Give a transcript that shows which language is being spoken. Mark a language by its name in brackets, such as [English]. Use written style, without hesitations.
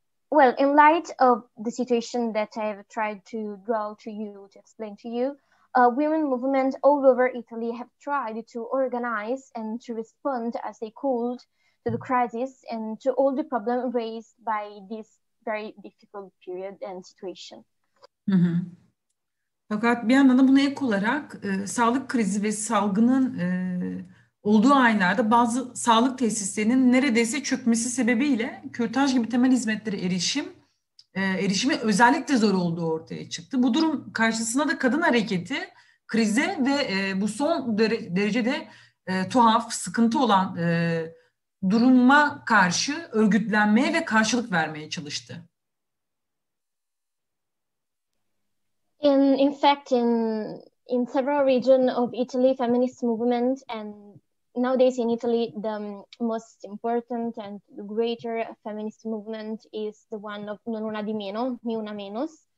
[English] Well, in light of the situation that I have tried to draw to you, to explain to you, women movements all over Italy have tried to organize and to respond as they could to the crisis and to all the problems raised by this very difficult period and situation. Hı hı. [Turkish] Fakat bir yandan da buna ek olarak sağlık krizi ve salgının olduğu aylarda bazı sağlık tesislerinin neredeyse çökmesi sebebiyle kürtaj gibi temel hizmetlere erişimi özellikle zor olduğu ortaya çıktı. Bu durum karşısında da kadın hareketi krize ve bu son derecede tuhaf, sıkıntı olan duruma karşı örgütlenmeye ve karşılık vermeye çalıştı. [English] In fact, in several regions of Italy, feminist movement, and nowadays in Italy, the most important and the greater feminist movement is the one of Non una di meno, ni una menos.